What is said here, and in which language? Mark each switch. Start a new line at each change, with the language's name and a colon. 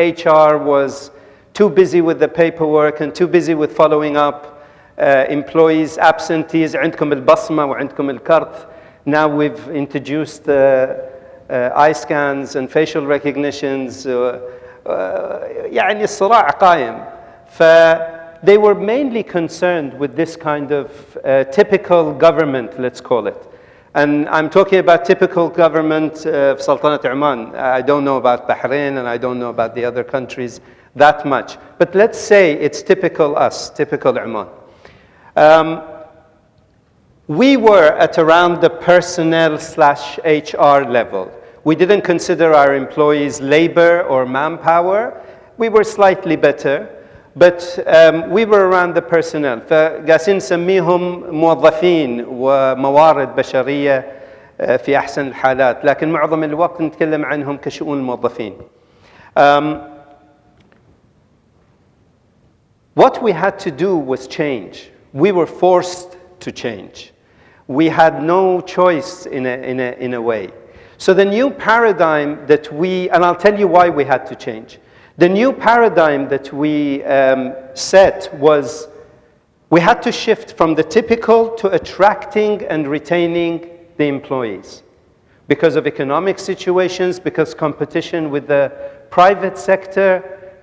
English: HR was too busy with the paperwork and too busy with following up employees' absentees.
Arabic: عندكم البصمة وعندكم الكرت.
English: Now we've introduced eye scans and facial recognitions.
Arabic: يعني الصراع قائم.
English: They were mainly concerned with this kind of typical government, let's call it. And I'm talking about typical government of Sultanate Oman. I don't know about Bahrain and I don't know about the other countries that much. But let's say it's typical us, typical Oman. We were at around the personnel/HR level. We didn't consider our employees labor or manpower. We were slightly better. But we were around the personnel.
Arabic: فقاسين نسميهم موظفين وموارد بشرية في أحسن الحالات، لكن معظم الوقت نتكلم عنهم كشؤون الموظفين.
English: What we had to do was change. We were forced to change. We had no choice in a way. So the new paradigm that and I'll tell you why we had to change. The new paradigm that we set was we had to shift from the typical to attracting and retaining the employees because of economic situations, because competition with the private sector.